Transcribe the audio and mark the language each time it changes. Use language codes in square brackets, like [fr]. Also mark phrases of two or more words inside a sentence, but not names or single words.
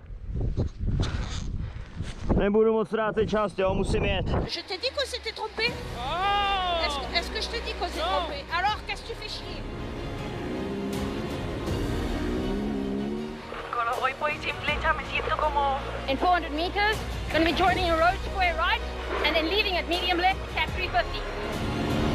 [cs] Nebudu moc ztrácet čas, jo, musím jet. [fr] Je t'ai dit qu'on s'était trompé. Est-ce que je t'ai dit qu'on s'est trompé? Alors, qu'est-ce que tu fais chier? [es] Cuando voy por bicicleta me siento como... [en] In 400 meters, going to be joining a road square right, and then leaving at medium left, cap 350.